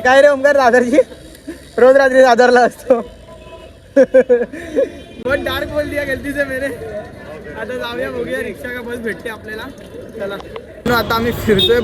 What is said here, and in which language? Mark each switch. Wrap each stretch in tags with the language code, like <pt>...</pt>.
<mr>काय रे ओमकार, दादरची रोज रात्री दादरला असतो.</mr> <hi>बहुत डार्क बोल दिया गलती से मैंने.</hi> <mr>आता जाऊया, बघूया रिक्षा का बस भेटते आपल्याला. चला, आता आम्ही फिरतोय.</mr>